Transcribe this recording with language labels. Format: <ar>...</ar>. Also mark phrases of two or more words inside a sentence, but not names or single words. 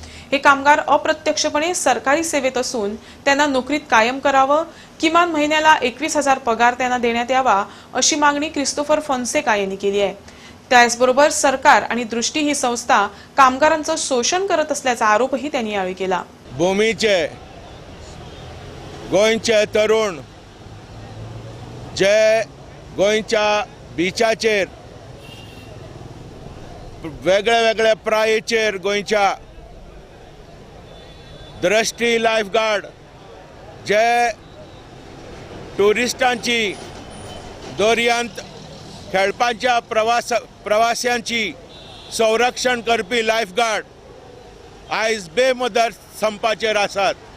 <mr>हे कामगार अप्रत्यक्षपणे सरकारी सेवेत असून त्यांना नोकरीत कायम करावं, किमान महिन्याला 21,000 पगार त्यांना देण्यात यावा अशी मागणी क्रिस्तोफर फॉन्सेका यांनी केली आहे। त्याचबरोबर सरकार आणि दृष्टी ही संस्था कामगारांचं शोषण करत असल्याचा आरोपही त्यांनी यावेळी केला।</mr> <kok>भूमीचे गोंयचे तरुण जे गोंयच्या बिचाचेर वेगळ्या वेगळ्या प्रायेचेर गोंयच्या दृष्टी लायफगार्ड जे टुरिस्टांची दर्यांत खेळपाच्या प्रवाशांची संरक्षण करपी लायफगार्ड आयज बेमुदत संपाचेर आसात।</kok>